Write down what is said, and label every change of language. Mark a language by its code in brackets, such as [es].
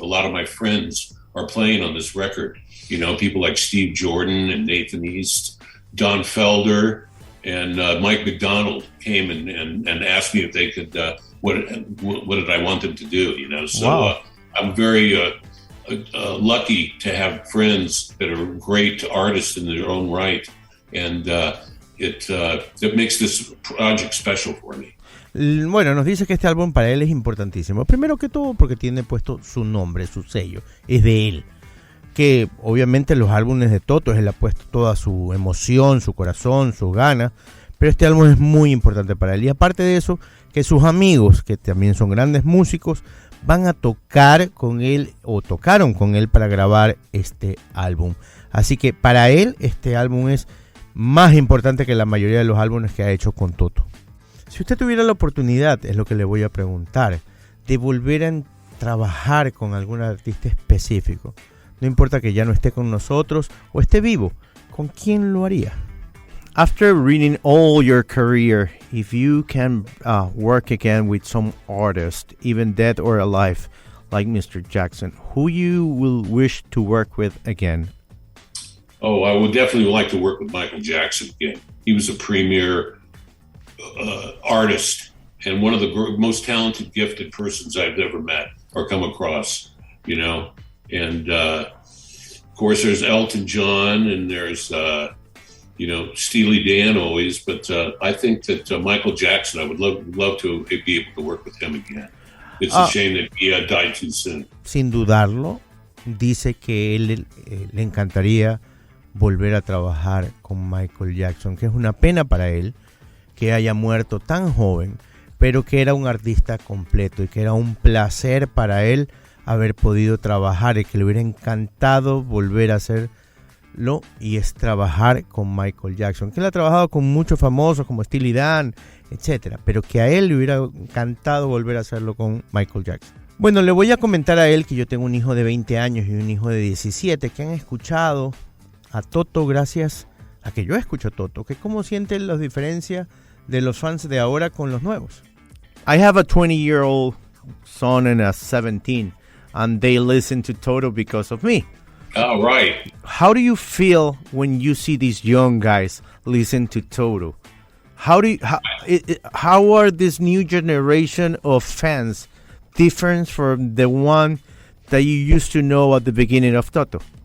[en] A lot of my friends are playing on this record. You know, people like Steve Jordan and Nathan East, Don Felder, and Mike McDonald came and asked me if they could, what did I want them to do, you know? So wow. I'm very lucky to have friends that are great artists in their own right. And it makes this project special for me. [es] Bueno, nos dice que este álbum para él es importantísimo. Primero que todo porque tiene puesto su nombre, su sello, es de él. Que obviamente los álbumes de Toto, él ha puesto toda su emoción, su corazón, sus ganas, pero este álbum es muy importante para él. Y aparte de eso, que sus amigos, que también son grandes músicos, van a tocar con él o tocaron con él para grabar este álbum. Así que para él este álbum es más importante que la mayoría de los álbumes que ha hecho con Toto. Si usted tuviera la oportunidad, es lo que le voy a preguntar, de volver a trabajar con algún artista específico, no importa que ya no esté con nosotros o esté vivo, ¿con quién lo haría? [en] After reading all your career, if you can work again with some artist, even dead or alive, like Mr. Jackson, who you will wish to work with again? Oh, I would definitely like to work with Michael Jackson again. He was a premier artist and one of the most talented, gifted persons I've ever met or come across, you know. And of course, there's Elton John and there's, Steely Dan always. But I think that Michael Jackson, I would love to be able to work with him again. It's a shame that he died too soon. [es] Sin dudarlo, dice que él le encantaría volver a trabajar con Michael Jackson, que es una pena para él que haya muerto tan joven, pero que era un artista completo y que era un placer para él haber podido trabajar y que le hubiera encantado volver a hacerlo, y es trabajar con Michael Jackson, que él ha trabajado con muchos famosos como Steely Dan, etcétera, pero que a él le hubiera encantado volver a hacerlo con Michael Jackson. Bueno, le voy a comentar a él que yo tengo un hijo de 20 años y un hijo de 17 que han escuchado a Toto gracias a que yo escucho Toto, que cómo sienten las diferencias de los fans de ahora con los nuevos. [en] I have a 20-year-old son and a 17, and they listen to Toto because of me. Oh, right. How do you feel when you see these young guys listen to Toto? How are this new generation of fans different from the one that you used to know at the beginning of Toto?